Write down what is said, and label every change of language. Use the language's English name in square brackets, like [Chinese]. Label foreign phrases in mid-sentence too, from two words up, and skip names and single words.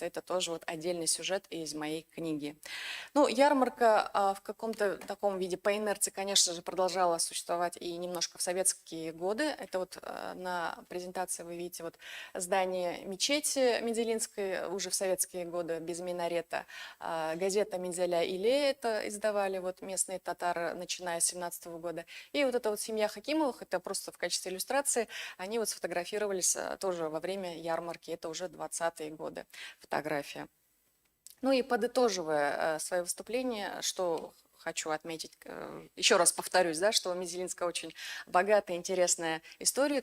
[Russian] Это тоже вот отдельный сюжет из моей книги. Ну, ярмарка в каком-то таком виде по инерции, конечно же, продолжала существовать и немножко в советские годы. Это вот на презентации вы видите вот здание мечети Мензелинской уже в советские годы без минарета. Газета «Мензеля Иле» это издавали вот местные татары, начиная с 17 года. И вот эта вот семья Хакимовых, это просто в качестве иллюстрации, они вот сфотографировались тоже во время ярмарки, это уже 20-е годы фотография. Ну и подытоживая свое выступление, что хочу отметить, еще раз повторюсь, да, что у Мензелинска очень богатая, интересная история.